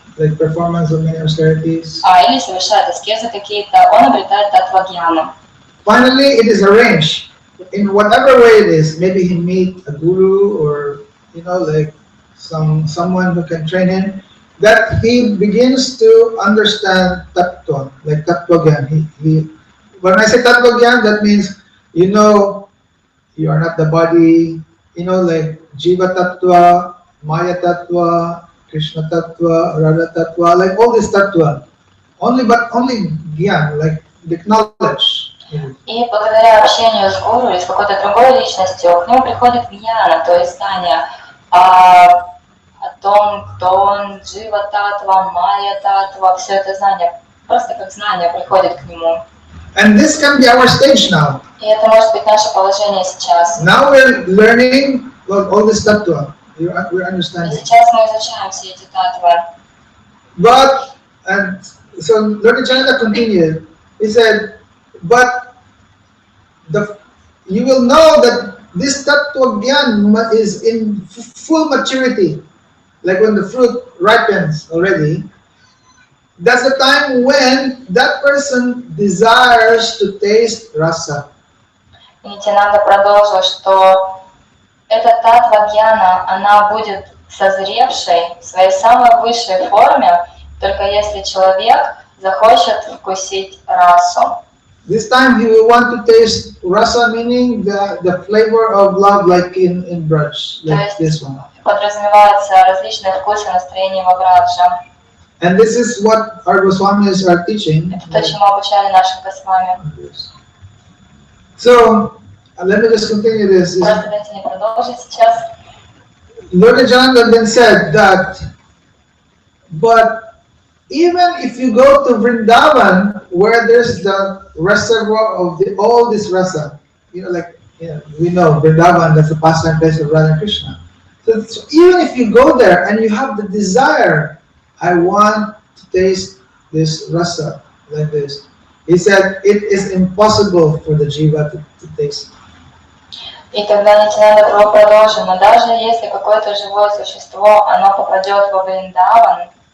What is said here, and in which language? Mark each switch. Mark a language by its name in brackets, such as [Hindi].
[English] Like performance of many austerities. [Russian] Или совершает аскезы какие-то, он обретает татва-гьяну. [English] Finally, it is arranged in whatever way it is. Maybe he meet a guru or like someone who can train him. That he begins to understand tattva, like tattva gyan. When I say tattva gyan, that means you are not the body. Like jiva tattva, maya tattva, Krishna tattva, Radha tattva, like all this tattva. Only gyan, like the knowledge. [Russian] И благодаря общению с гуру или с какой-то другой личностью к нему приходит гьяна, то есть знание о том, кто он, джива татва, майя татва, все это знание, просто как знание приходит к нему. [English] And this can be our stage now. [Russian] И это может быть наше положение сейчас. [English] Now we're learning all this tattva. We're understanding. [Russian] И сейчас мы изучаем все эти татвы. [English] But, and so Lord Nityananda continued, he said, but you will know that this tattva gyan is in full maturity, like when the fruit ripens already. That's the time when that person desires to taste rasa. [Russian] Нитянанда продолжил, что эта татва-гьяна, она будет созревшей в своей самой высшей форме, только если человек захочет вкусить расу. [English] This time he will want to taste rasa, meaning the flavor of love, like in Braj, like this one. [Russian] Подразумеваются различные вкусы, настроения во Враджа. [English] And this is what our Goswamis are teaching. [Russian] Это то, чему обучали наших Госвами. [English] So, let me just continue this. [Russian] Просто дайте мне продолжить сейчас. [English] Lord Nityananda then said that, but even if you go to Vrindavan, where there's the reservoir of all this rasa, we know Vrindavan, that's the pastime place of Radha and Krishna. So even if you go there and you have the desire, I want to taste this rasa like this. He said it is impossible for the jiva to taste. [Russian] И тогда Нитянанда Прабху продолжил, но даже если какое-то живое существо, оно попадет во Вриндаван.